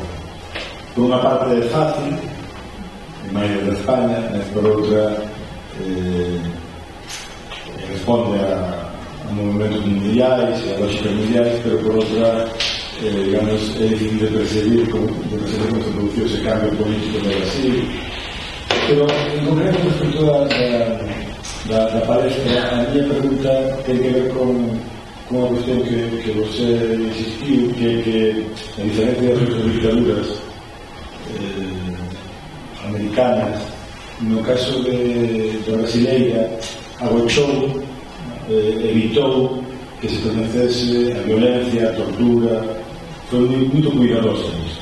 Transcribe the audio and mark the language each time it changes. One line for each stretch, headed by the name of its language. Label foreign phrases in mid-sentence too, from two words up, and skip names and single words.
Galician: Por unha parte é fácil, en maio de España, mas por outra responde a movimentos mundiais e a lógicas mundiais, pero por outra digamos, é difícil de percibir como se produciu ese cambio político no Brasil, Pero,
Portuguese: em concreto,
Galician: respecto da palestra,
Portuguese: a minha pergunta tem que ver com a questão que você insistiu, que a diferença das outras ditaduras americanas, no caso da brasileira, agochou, evitou que se conhecesse a violência, a tortura, foi muito cuidadosa nisso.